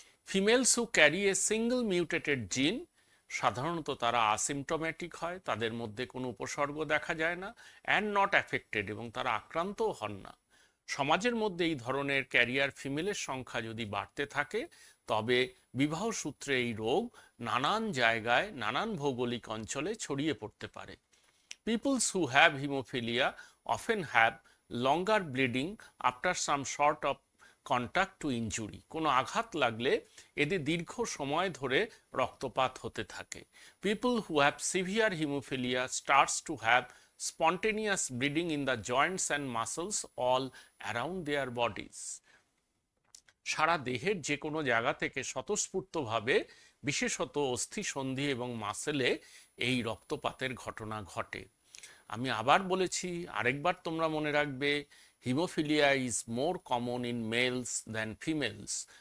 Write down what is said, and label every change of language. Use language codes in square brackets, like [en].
[en] females who carry a single mutated gene, [bn] সাধারণত তারা আসিমটোম্যাটিক হয়, তাদের মধ্যে কোনো উপসর্গ দেখা যায় না, [en] and not affected, [bn] এবং তারা আক্রান্তও হন না। সমাজের মধ্যে এই ধরনের ক্যারিয়ার ফিমেলের সংখ্যা যদি বাড়তে থাকে, তবে বিবাহ সূত্রে এই রোগ নানান জায়গায় নানান ভৌগোলিক অঞ্চলে ছড়িয়ে পড়তে পারে। [en] Peoples who have hemophilia often have longer bleeding after some sort of contact to injury. [bn] কোনো আঘাত লাগলে এদের দীর্ঘ সময় ধরে রক্তপাত হতে থাকে। [en] People who have severe hemophilia starts to have spontaneous bleeding in the joints and muscles all around their bodies. [bn] সারা দেহের যে কোনো জায়গা থেকে স্বতঃস্ফূর্তভাবে, বিশেষত অস্থি সন্ধি এবং মাসেলে এই রক্তপাতের ঘটনা ঘটে। আমি আবার বলেছি, আরেকবার তোমরা মনে রাখবে, [en] Haemophilia is more common in males than females.